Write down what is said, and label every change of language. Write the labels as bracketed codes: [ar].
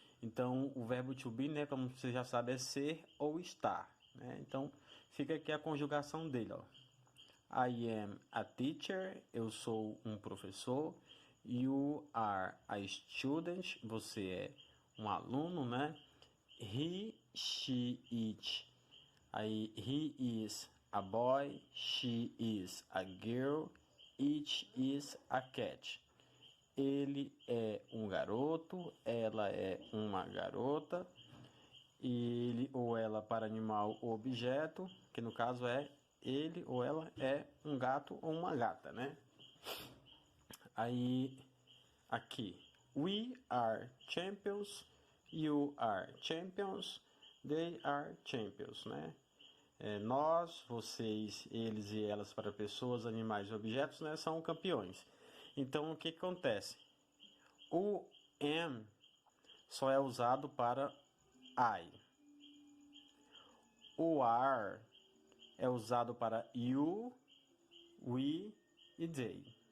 [pt] Então, o verbo to be, né, como você já sabe, é ser ou estar, né? Então, fica aqui a conjugação dele, ó. [en] I am a teacher, [pt] eu sou um professor. [en] You are a student, [pt] você é um aluno, né? [en] He, she, it. Aí, he is a boy, she is a girl, it is a cat. [pt] Ele é um garoto, ela é uma garota, ele ou ela para animal ou objeto, que no caso é ele ou ela é um gato ou uma gata, né? [en] Aí, aqui, we are champions, you are champions, they are champions, né? [pt] Nós, vocês, eles e elas para pessoas, animais e objetos, né, são campeões. Então, o que acontece? O am só é usado para I. O are é usado para you, we e they.